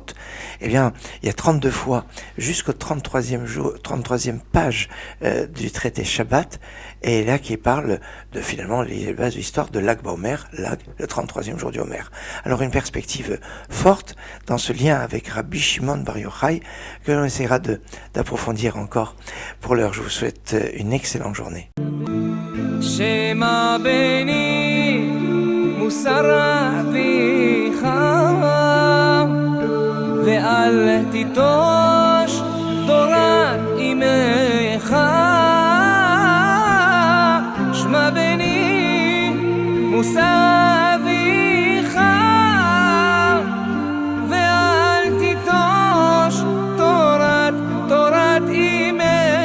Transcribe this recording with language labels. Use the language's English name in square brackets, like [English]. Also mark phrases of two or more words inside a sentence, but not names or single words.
[French] Eh bien, il y a 32 fois jusqu'au 33e page du traité Shabbat, et là qui parle de finalement les bases de l'histoire de Lag Baomer, Lag, le 33e jour du Homer. Alors une perspective forte dans ce lien avec Rabbi Shimon Bar Yochai que l'on essaiera d'approfondir encore. Pour l'heure, je vous souhaite une excellente journée. [Hebrew] שמע בני מוסר אביך ואל תטוש תורת אמך. שמע בני מוסר אביך ואל תטוש תורת אמך.